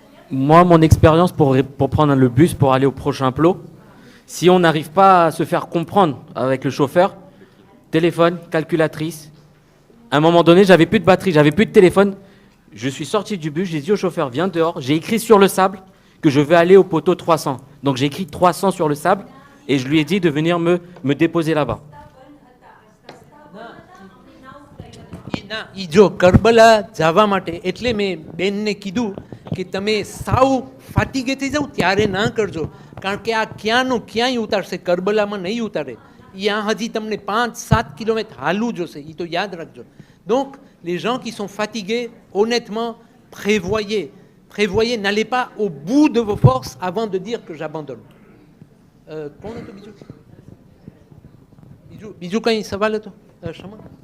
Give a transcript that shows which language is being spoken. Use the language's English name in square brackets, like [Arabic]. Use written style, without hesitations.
[French] Moi, mon expérience pour prendre le bus pour aller au prochain plot, si on n'arrive pas à se faire comprendre avec le chauffeur, téléphone, calculatrice. À un moment donné, j'avais plus de batterie, j'avais plus de téléphone. Je suis sorti du bus, j'ai dit au chauffeur, viens dehors. J'ai écrit sur le sable que je vais aller au poteau 300. Donc j'ai écrit 300 sur le sable et je lui ai dit de venir me déposer là-bas. [Gujarati] જો કરબલા જવા માટે એટલે મેં બેનને કીધું કે તમે સાવ ફાટીગે થઈ જાઓ ત્યારે ના કરજો, કારણ કે આ ક્યાંનું ક્યાંય ઉતારશે, કરબલામાં નહીં ઉતારે. ત્યાં હજી તમને 5-7 કિલોમીટર હાલવું જોશે, એ તો યાદ રાખજો. [French] Donc les gens qui sont fatigués, honnêtement, prévoyez, n'allez pas au bout de vos forces avant de dire que j'abandonne. [Gujarati] કોણ હતું બીજું કંઈ સવાલ હતો? ક્ષમા.